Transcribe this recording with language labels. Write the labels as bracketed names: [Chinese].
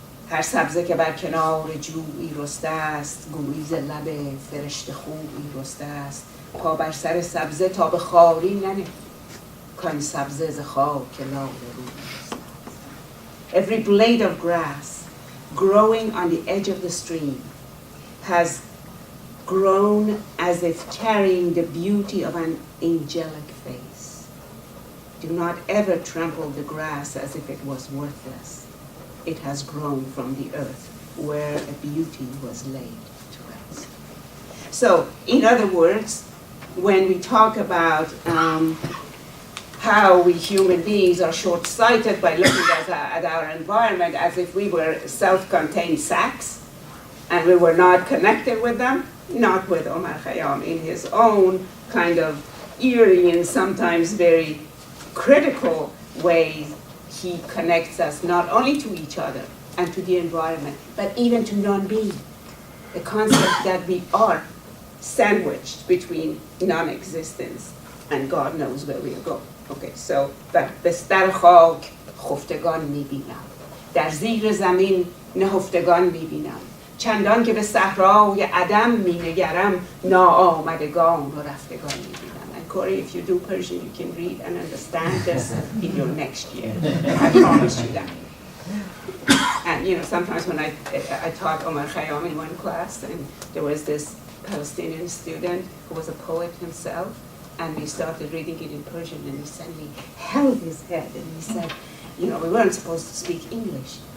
[Persian] هر سبزه که بر کنار جویی رسته است، گویی ز لب فرشته خویی رسته است. پا بر سر سبزه تا به خاری ننه، کان سبزه ز خاک لاله روی رسته است. [English] Every blade of grass growing on the edge of the stream has grown as if carrying the beauty of an angelic face. Do not ever trample the grass as if it was worthless. It has grown from the earth where a beauty was laid to rest. So, in other words, when we talk about how we human beings are short-sighted by looking at our environment as if we were self-contained sacks and we were not connected with them, not with Omar Khayyam. In his own kind of eerie and sometimes very critical ways, he connects us not only to each other and to the environment, but even to non-being. The concept that we are sandwiched between non-existence and God knows where we are going. Okay, so [Persian] بستر خاک خفتگان میبینم، در زیر زمین نهفتگان میبینم، چندان که به صحرای عدم می‌نگرم ناآمدگان و رفتگان می‌بینم. [English] And Corey, if you do Persian, you can read and understand this in your next year. I promise you that. And you know, sometimes when I taught Omar Khayyam in one class, and there was this Palestinian student who was a poet himself, and we started reading it in Persian, and he suddenly held his head and he said, you know, we weren't supposed to speak English.